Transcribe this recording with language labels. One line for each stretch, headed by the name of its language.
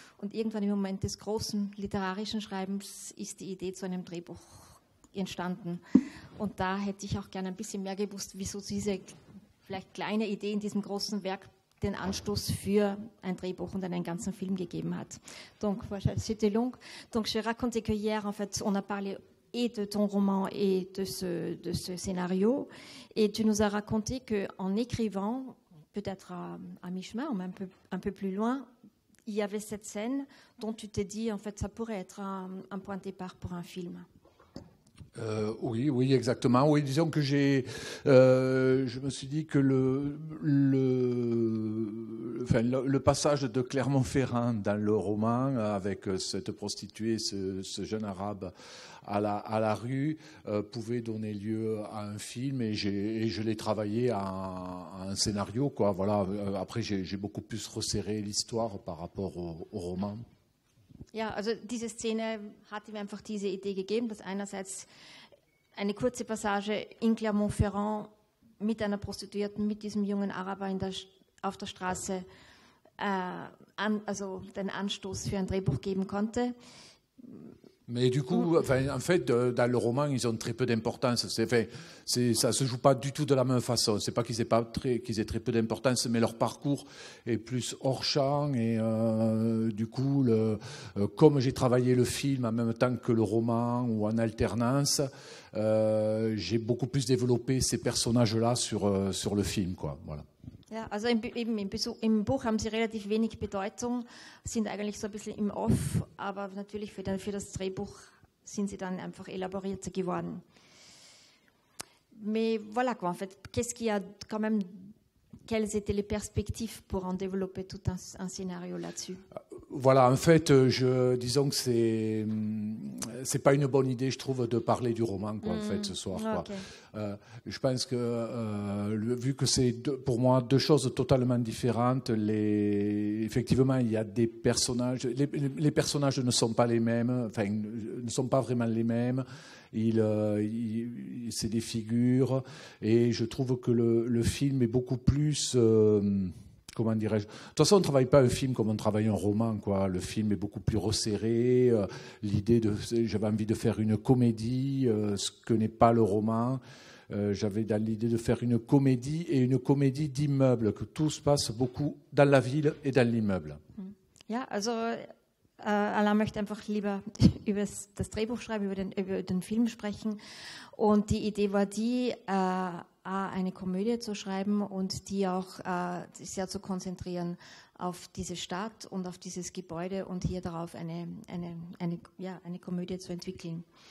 German: Und irgendwann im Moment des großen literarischen Schreibens ist die Idee zu einem Drehbuch entstanden. Und da hätte ich auch gerne ein bisschen mehr gewusst, wieso diese vielleicht kleine Idee in diesem großen Werk den Anstoß für ein Drehbuch und einen ganzen Film gegeben hat.
French: Donc, voilà, c'était long. Donc, je racontais que hier, en fait, on a parlé et de ton roman et de ce scénario. Et tu nous as raconté qu'en écrivant, peut-être à mi-chemin ou même un peu plus loin, il y avait cette scène dont tu t'es dit, en fait, ça pourrait être un point de départ pour un film. Oui, exactement. Oui, disons que je me suis dit que le passage de Clermont-Ferrand dans le roman, avec cette prostituée, ce jeune arabe à la rue, pouvait donner lieu à un film, et je l'ai travaillé à un scénario, quoi. Voilà. Après, j'ai beaucoup plus resserré l'histoire par rapport au roman.
German: Ja, also diese Szene hat ihm einfach diese Idee gegeben, dass einerseits eine kurze Passage in Clermont-Ferrand mit einer Prostituierten, mit diesem jungen Araber auf der Straße also den Anstoß für ein Drehbuch geben konnte.
French: Mais du coup, en fait, dans le roman, ils ont très peu d'importance. Ça se joue pas du tout de la même façon. C'est pas qu'ils aient très peu d'importance, mais leur parcours est plus hors champ. Et du coup, comme j'ai travaillé le film en même temps que le roman ou en alternance, j'ai beaucoup plus développé ces personnages-là sur le film, quoi. Voilà.
German: Ja, also im Buch haben sie relativ wenig Bedeutung, sind eigentlich so ein bisschen im Off, aber natürlich für das Drehbuch sind sie dann einfach élaborierter geworden.
French: Mais voilà quoi, en fait, qu'est-ce qu'il y a quand même, quelles étaient les perspectives pour en développer tout un scénario là-dessus? Voilà, en fait, disons que c'est pas une bonne idée, je trouve, de parler du roman, quoi, en fait, ce soir. Quoi. Okay. Je pense que, vu que c'est pour moi deux choses totalement différentes, effectivement, il y a des personnages, les personnages ne sont pas les mêmes, enfin, ne sont pas vraiment les mêmes. C'est des figures, et je trouve que le film est beaucoup plus... comment dirais-je ? De toute façon, on ne travaille pas un film comme on travaille un roman, quoi. Le film est beaucoup plus resserré. J'avais envie de faire une comédie, ce que n'est pas le roman. J'avais dans l'idée de faire une comédie, et une comédie d'immeuble, que tout se passe beaucoup dans la ville et dans l'immeuble.
German: Ja, also Alain möchte einfach lieber über das Drehbuch schreiben, über den Film sprechen. Und die Idee war die, eine Komödie zu schreiben und die auch sehr zu konzentrieren auf diese Stadt und auf dieses Gebäude und hier darauf eine Komödie zu entwickeln.